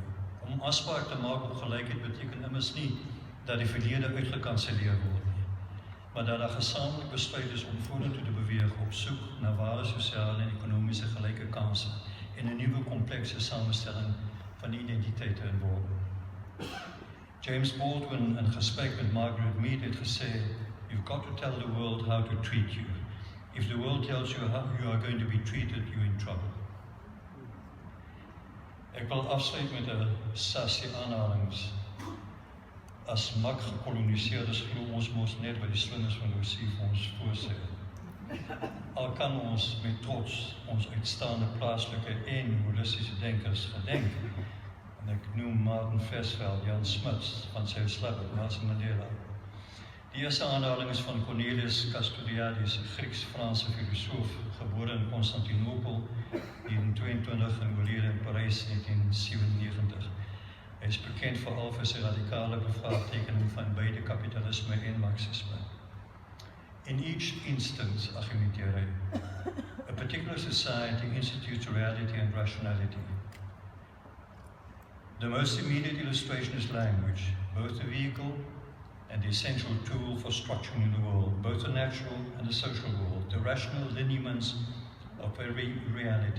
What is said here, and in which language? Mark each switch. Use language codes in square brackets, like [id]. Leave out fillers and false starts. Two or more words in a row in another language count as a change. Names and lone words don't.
[af] Om afspraak te maak op gelykheid beteken immers nie dat die verlede uitgekanselleer word nie, maar dat daar gesamentlik besluit is om vorentoe te beweeg op soek na ware sosiale en ekonomiese gelyke kansse en 'n nuwe komplekse samestelling van identiteite en waarde. James Baldwin in gesprek met Margaret Mead het gesê, [en] "You've got to tell the world how to treat you. If the world tells you how you are going to be treated, you're in trouble." [af] Ek wil afsluit met 'n sessie aanhalings. As mak gekoloniseerders glo ons mos net wat die slingers van Lucy vir ons voorsê. Al kan ons met trots ons uitstaande plaaslike en holistische denkers gedenk. En ek noem Martin Versveld, Jan Smuts, van sy Slabbert, Nelson Mandela. Die eerste aanhaling is van Cornelius Castoriadis, 'n Grieks-Franse filosoof, gebore in Constantinopel, 1922 en oorlede in Parys 1997. Hy is bekend veral vir sy radikale bevraagtekening van beide kapitalisme en marxisme. [en] In each instance, [af] argumenteer hy, [en] a particular society institutes reality and rationality. The most immediate illustration is language, both the vehicle and the essential tool for structuring the world, both the natural and the social world, the rational lineaments of very reality.